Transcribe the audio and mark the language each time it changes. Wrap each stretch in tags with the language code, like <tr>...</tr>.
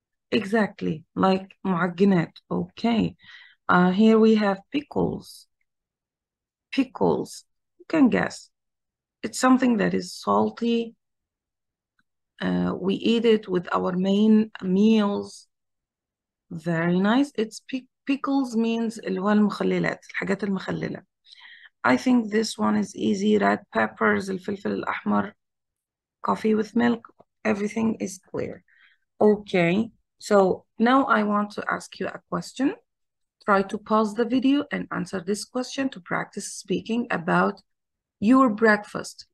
<en>Exactly, like معجنات. Okay. Here we have pickles. Pickles. You can guess. It's something that is salty. We eat it with our main meals. Very nice. It's pickles means</en> <ar>اللي هو المخللات الحاجات المخللة.</ar> <en>I think this one is easy. Red peppers,</en> <ar>الفلفل الأحمر,</ar> <en>coffee with milk. Everything is clear. Okay. So now I want to ask you a question. Try to pause the video and answer this question to practice speaking about your breakfast.</en>